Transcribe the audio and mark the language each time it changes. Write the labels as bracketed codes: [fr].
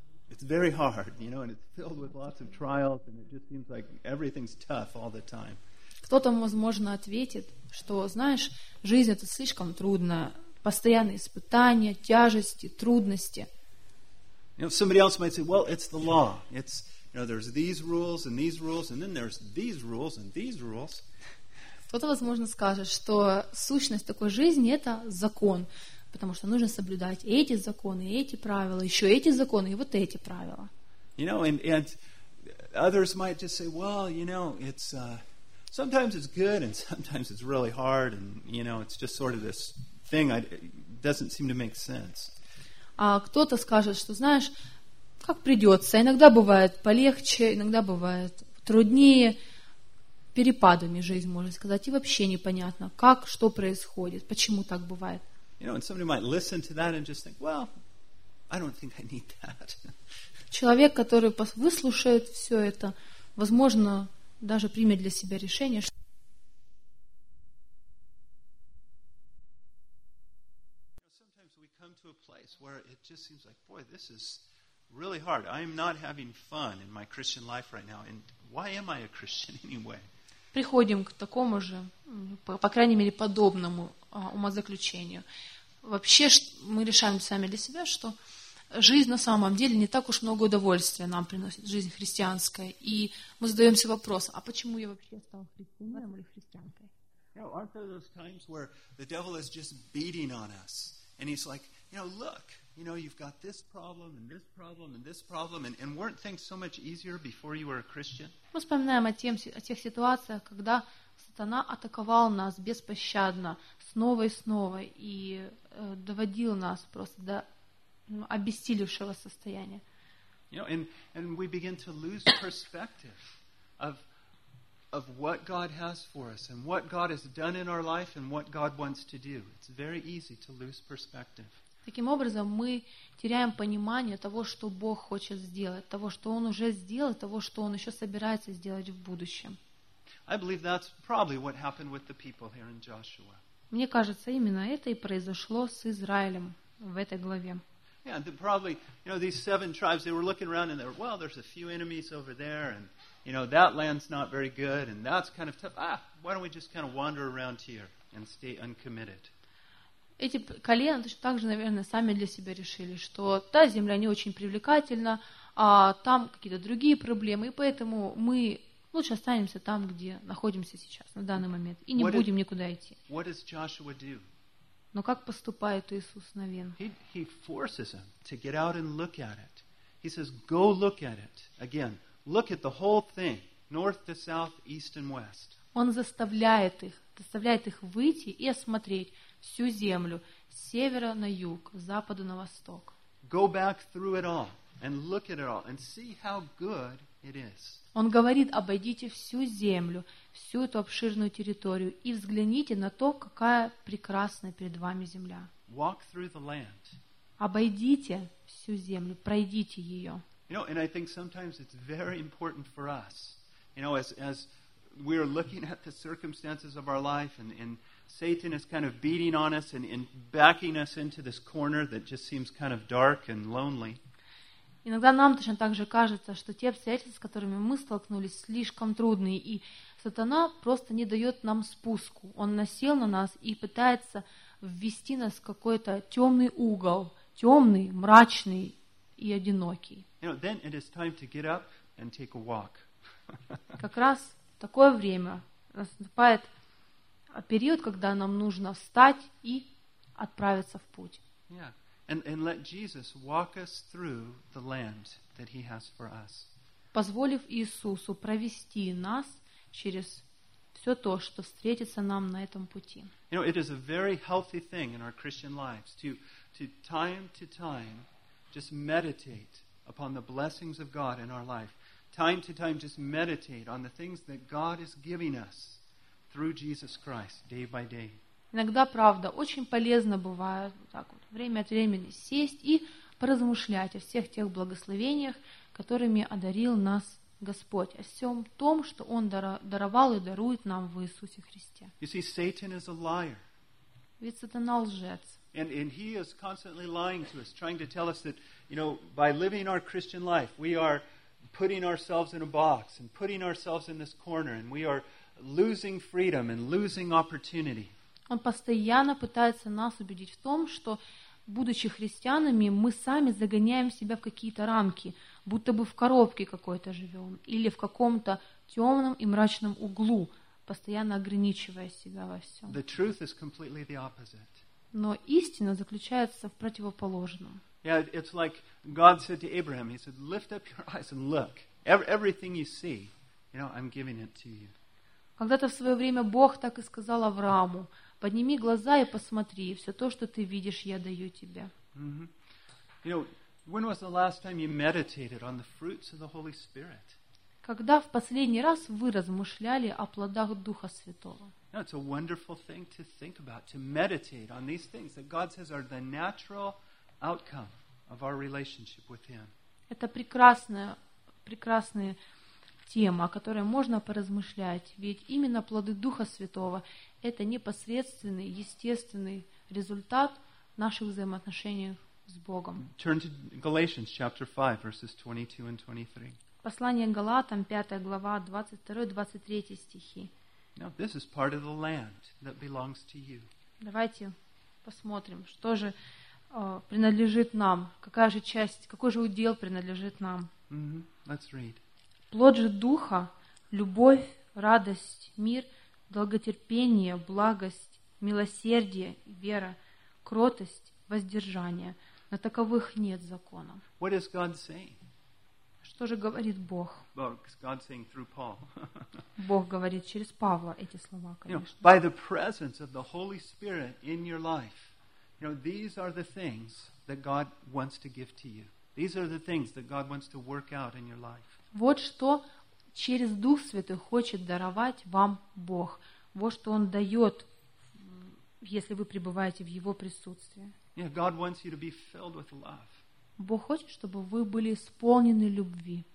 [en] It's very hard, you know, and it's filled with lots of trials, and it just seems like everything's tough all the time. [ru] Кто-то, возможно, ответит, что, знаешь, жизнь это слишком трудная, постоянные испытания, тяжести, трудности. [en] You know, somebody else might say, well, it's the law. It's, you know, there's these rules and these rules, and then there's these rules and these rules. [ru] Кто-то, возможно, скажет, что сущность такой жизни это закон. Потому что нужно соблюдать эти законы, эти правила, еще эти законы и вот эти правила. [en] You know, and others might just say, well, you know, it's sometimes it's good and sometimes it's really hard, and you know, it's just sort of this thing. It doesn't seem to make sense. [ru] А кто-то скажет, что знаешь, как придется. Иногда бывает полегче, иногда бывает труднее. Перепадами жизнь, можно сказать, и вообще непонятно, как, что происходит, почему так бывает. [en] You know, and somebody might listen to that and just think, well, I don't think I need that. [ru] Человек, который выслушает все это, возможно, даже примет для себя решение, что [en] you know, sometimes we come to a place where it just seems like, boy, this is really hard. I am not having fun in my Christian life right now. And why am I a Christian anyway? [ru] Приходим к такому же, по крайней мере, подобному умозаключению. Вообще мы решаем сами для себя, что жизнь на самом деле не так уж много удовольствия нам приносит, жизнь христианская. И мы задаемся вопросом, а почему я вообще стал христианином или христианкой? [en] You know, aren't there those times where the devil is just beating on us? And he's like, you know, look, you know, you've got this problem and this problem and this problem, and weren't things so much easier before you were a Christian? [ru] Мы вспоминаем о тех ситуациях, когда сатана атаковал нас беспощадно, снова и снова, и доводил нас просто до обессилевшего состояния. [en] You know, and we begin to lose perspective of what God has for us and what God has done in our life and what God wants to do. It's very easy to lose perspective. [ru] Таким образом, мы теряем понимание того, что Бог хочет сделать, того, что Он уже сделал, того, что Он еще собирается сделать в будущем. [en] I believe that's probably what happened with the people here in Joshua. [ru] Мне кажется, именно это и произошло с Израилем в этой главе. [en] Yeah, they probably, you know, these seven tribes, they were looking around and they were, well, there's a few enemies over there, and you know, that land's not very good, and that's kind of tough. Ah, why don't we just kind of wander around here and stay uncommitted? [ru] Эти колена также, наверное, сами для себя решили, что та земля не очень привлекательна, а там какие-то другие проблемы, и поэтому мы лучше останемся там, где находимся сейчас, на данный момент, и не будем никуда идти. [en] What does Joshua do? [ru] Но как поступает Иисус Навин? [en] He forces him to get out and look at it. He says, go look at it again. Look at the whole thing, north to south, east and west. [ru] Он заставляет их выйти и осмотреть всю землю, с севера на юг, с запада на восток. [en] Go back through it all and look at it all and see how good it is. [ru] Он говорит, обойдите всю землю, всю эту обширную территорию и взгляните на то, какая прекрасная перед вами земля. [en] Walk through the land. [ru] Обойдите всю землю, пройдите ее. [en] You know, and I think sometimes it's very important for us, you know, as we are looking at the circumstances of our life and Satan is kind of beating on us and backing us into this corner that just seems kind of dark and lonely. [ru] Иногда нам точно так же кажется, что те обстоятельства, с которыми мы столкнулись, слишком трудные, и сатана просто не дает нам спуску. Он насел на нас и пытается ввести нас в какой-то темный угол, темный, мрачный и одинокий. [en] You know, then it is time to get up and take a walk. [ru] Как раз в такое время наступает период, когда нам нужно встать и отправиться в путь. [en] Yeah. And let Jesus walk us through the land that he has for us. [ru] Позволив Иисусу провести нас через все то, что встретится нам на этом пути. [en] You know, it is a very healthy thing in our Christian lives to time to time just meditate upon the blessings of God in our life. Time to time just meditate on the things that God is giving us through Jesus Christ day by day. [ru] Иногда, правда, очень полезно бывает вот так вот время от времени сесть и поразмышлять о всех тех благословениях, которыми одарил нас Господь, о всем том, что Он даровал и дарует нам в Иисусе Христе. [en] You see, Satan is a liar. [ru] Ведь сатана лжец. [en] And he is constantly lying to us, trying to tell us that, you know, by living our Christian life, we are putting ourselves in a box and putting ourselves in this corner, and we are losing freedom and losing opportunity. [ru] Он постоянно пытается нас убедить в том, что, будучи христианами, мы сами загоняем себя в какие-то рамки, будто бы в коробке какой-то живем, или в каком-то темном и мрачном углу, постоянно ограничивая себя во всем. [en] The truth is completely the opposite. [ru] Но истина заключается в противоположном. [en] Yeah, it's like God said to Abraham, he said, lift up your eyes and look. Everything you see, you know, I'm giving it to you. [ru] Когда-то в свое время Бог так и сказал Аврааму, подними глаза и посмотри, все то, что ты видишь, я даю тебе. [en] You know, when was the last time you meditated on the fruits of the Holy Spirit? [ru] Когда в последний раз вы размышляли о плодах Духа Святого? [en] No, it's a wonderful thing to think about, to meditate on these things that God says are the natural outcome of our relationship with Him. [ru] Это прекрасная тема, о которой можно поразмышлять, ведь именно плоды Духа Святого – это непосредственный, естественный результат наших взаимоотношений с Богом. [en] Turn to Galatians chapter 5, verses 22 and 23. [ru] Послание Галатам, 5 глава, 22-23 стихи. [en] Now, this is part of the land that belongs to you. [ru] Давайте посмотрим, что же принадлежит нам, какая же часть, какой же удел принадлежит нам. [en] Mm-hmm. Let's read. [ru] Плод же Духа, любовь, радость, мир, долготерпение, благость, милосердие, вера, кротость, воздержание. На таковых нет закона. [en] What is God saying? [ru] Что же говорит Бог? [en] God's saying through Paul. [ru] Бог говорит через Павла эти слова, конечно. [en] You know, by the presence of the Holy Spirit in your life, you know, these are the things that God wants to give to you. These are the things that God wants to work out in your life. [ru] Вот что через Дух Святой хочет даровать вам Бог. Вот что Он дает, если вы пребываете в Его присутствии. [en] Yeah, God wants you to be filled with love. [ru] Бог хочет, чтобы вы были исполнены любви.